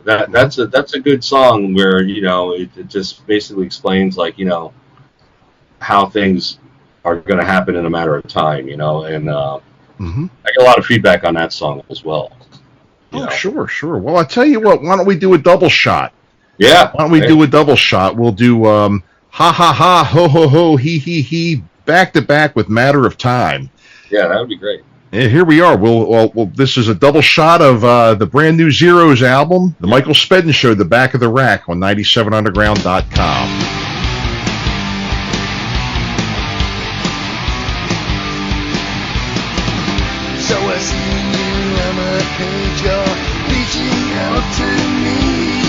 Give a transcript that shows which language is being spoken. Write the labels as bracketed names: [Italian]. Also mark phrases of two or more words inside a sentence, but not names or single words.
[English] That's a good song where it just basically explains how things are going to happen in a matter of time, and I get a lot of feedback on that song as well. Sure. Well, I tell you what, why don't we do a double shot? Yeah. Why don't we do a double shot? We'll do ha ha ha, ho ho ho, he, back to back with Matter of Time. Yeah, that would be great. And here we are. Well, this is a double shot of the brand new Zeros album, The Michael Spedden Show, The Back of the Rack on 97underground.com. So I see you on my page, you're reaching out to me.